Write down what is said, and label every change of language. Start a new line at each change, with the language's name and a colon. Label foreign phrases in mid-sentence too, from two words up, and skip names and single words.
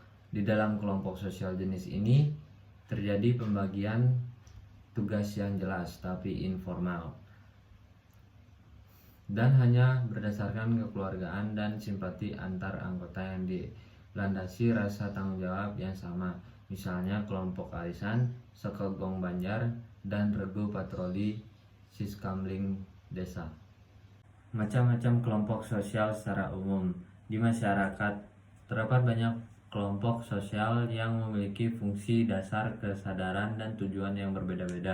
Indonesian: Di dalam kelompok sosial jenis ini terjadi pembagian tugas yang jelas tapi informal, dan hanya berdasarkan kekeluargaan dan simpati antar anggota yang dilandasi rasa tanggung jawab yang sama. Misalnya kelompok arisan, sekegong Banjar, dan regu patroli Siskamling desa. Macam-macam kelompok sosial secara umum. Di masyarakat terdapat banyak kelompok sosial yang memiliki fungsi dasar, kesadaran, dan tujuan yang berbeda-beda.